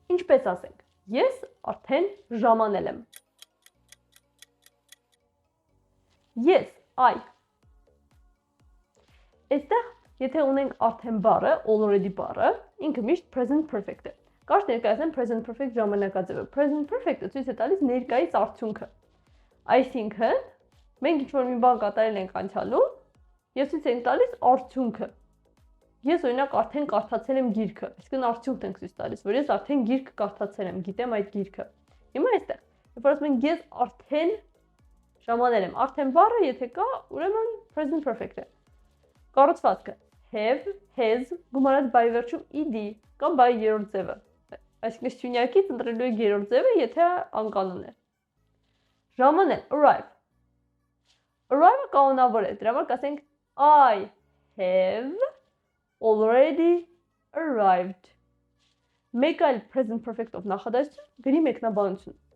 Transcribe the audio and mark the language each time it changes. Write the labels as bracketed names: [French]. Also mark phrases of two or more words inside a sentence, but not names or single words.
[Armenian] Ինչպես ասենք, ես արդեն ժամանել եմ։ [English] Yes, I։ [Armenian] Այստեղ, եթե ունենք արդեն բառը, already բառը, ինքը միշտ [English] present perfect [Armenian] է։ Կարճ ներկայացնեմ [English] present perfect [Armenian] ժամանակաձևը։ [English] Present perfect- [Armenian] ը ցույց է տալիս ներկայիս արդյունքը։ Այսինքն, մենք ինչ-որ մի բան կատարել ենք անցյալում, եւ ցույց ենք տալիս արդյունքը։ Ես օրինակ արդեն կարդացել եմ գիրքը, այսինքն արդյունքն ենք ցույց տալիս, որ ես արդեն գիրք կարդացել եմ, գիտեմ այդ գիրքը։ Հիմա այստեղ, երբ որ ասում ենք ես արդեն ժամանել եմ, արդեն բառը եթե կա, ուրեմն [English] present perfect [Armenian] է։ Կառուցվածքը [English] have, has, [Armenian] գումարած բայ վերջում ed կամ բայ երրորդ ձևը։ Այսինքն շյունյակից ընտրելու եք երրորդ ձևը, եթե անկանոն է։ Ժամանել arrive։ Arrive-ը կանոնավոր է, դրա համար կասենք [English] I have already arrived։ [Armenian] Մեկ այլ [English] present perfect- [Armenian] ով նախադասություն գրի մեկնաբանություն։